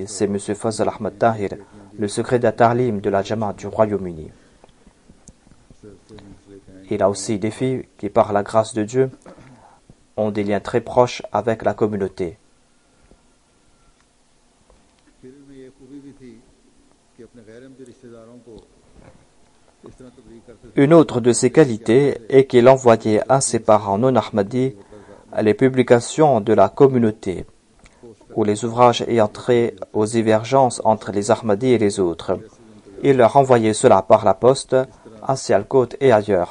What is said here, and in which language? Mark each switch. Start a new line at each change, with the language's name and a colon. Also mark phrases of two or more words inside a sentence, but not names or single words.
French: C'est M. Fazal Ahmad Tahir, le secrétaire Ta'lim de la Jamaat du Royaume-Uni. Il a aussi des filles qui, par la grâce de Dieu, ont des liens très proches avec la communauté.
Urdu: پھر میں یہ خوبی بھی تھی کہ اپنے غیر احمدی رشتے داروں کو اس طرح تبلیغ کرتے تھے.
French: Une autre de ses qualités est qu'il envoyait à ses parents non ahmadis les publications de la communauté ou les ouvrages ayant trait aux divergences entre les Ahmadis et les autres. Il leur envoyait cela par la poste, à Sialkot et ailleurs.